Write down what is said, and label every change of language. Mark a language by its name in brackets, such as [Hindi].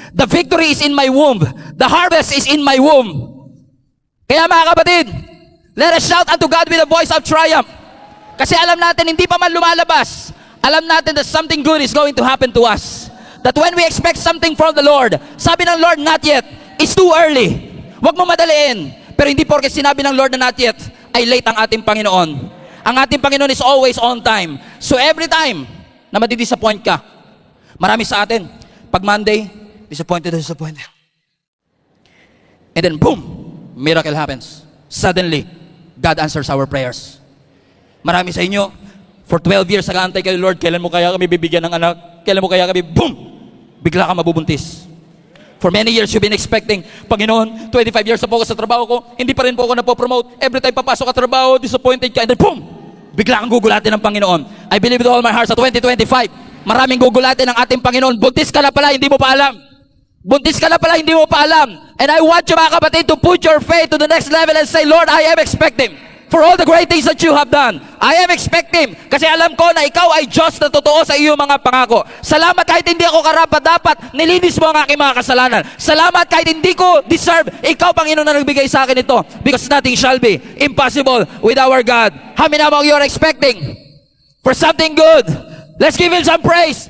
[English] The victory is in my womb. The harvest is in my womb. [Filipino] Kaya mga kapatid, [English] let us shout unto God with a voice of triumph. [Filipino] Kasi alam natin, hindi pa man lumalabas, alam natin [English] that something good is going to happen to us. That when we expect something from the Lord, [Filipino] sabi ng Lord, [English] not yet, it's too early. [Filipino] Huwag mo madaliin. Pero hindi porke sinabi ng Lord na not yet, ay late ang ating Panginoon. Ang ating Panginoon is always on time. So every time na madidisappoint ka, marami sa atin, pag Monday, disappointed. [English] And then boom, miracle happens. Suddenly, God answers our prayers. [Filipino] Marami sa inyo, for 12 years nag-aantay kayo, Lord, kailan mo kaya kami bibigyan ng anak? Kailan mo kaya kami, boom! Bigla ka mabubuntis. [English] For many years, you've been expecting, [Filipino] Panginoon, 25 years na po ako sa trabaho ko, hindi pa rin po ako napopromote. Every time papasok ka trabaho, disappointed ka, and then boom! Bigla kang gugulatin ng Panginoon. [English] I believe with all my heart, [Filipino] sa 2025, maraming gugulatin ng ating Panginoon. Buntis ka na pala, hindi mo pa alam. Buntis ka na pala, hindi mo pa alam. And I want you mga kapatid [English] to put your faith to the next level and say, Lord, I am expecting. for all the great things that you have done. I am expecting, [Filipino] kasi alam ko na ikaw ay Diyos na totoo sa iyong mga pangako. Salamat kahit hindi ako karapat-dapat, nilinis mo ang aking mga kasalanan. Salamat kahit hindi ko deserve, ikaw, Panginoon, na nagbigay sa akin ito. [English] Because nothing shall be impossible with our God. How many among you are expecting for something good? Let's give Him some praise.